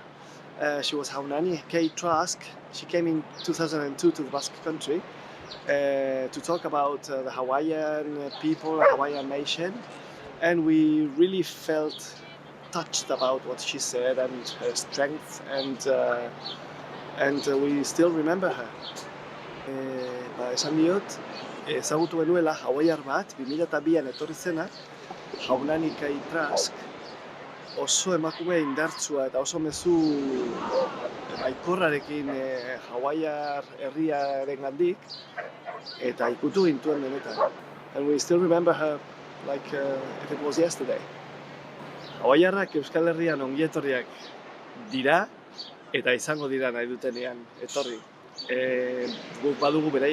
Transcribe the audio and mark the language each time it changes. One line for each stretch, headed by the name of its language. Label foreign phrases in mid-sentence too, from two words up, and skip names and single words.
English: She was Haunani Kay Trask. She came in 2002 to the Basque Country to talk about the Hawaiian people, Hawaiian nation, and we really felt touched about what she said and her strength, and we still remember her.
Basque: Esan diot, ezagutu genuela hawaiar bat, 2002an etorri zena, Haunani Kay Trask, oso emakume indartsua eta oso mezu baikorrarekin hawaiar herriarengandik, eta ikutu gintuen benetan.
English: And we still remember her like if it was yesterday.
Basque: Hawaiarrak Euskal Herrian ongietorriak dira, eta izango dira nahi dutenean etorri. Guk badugu beraien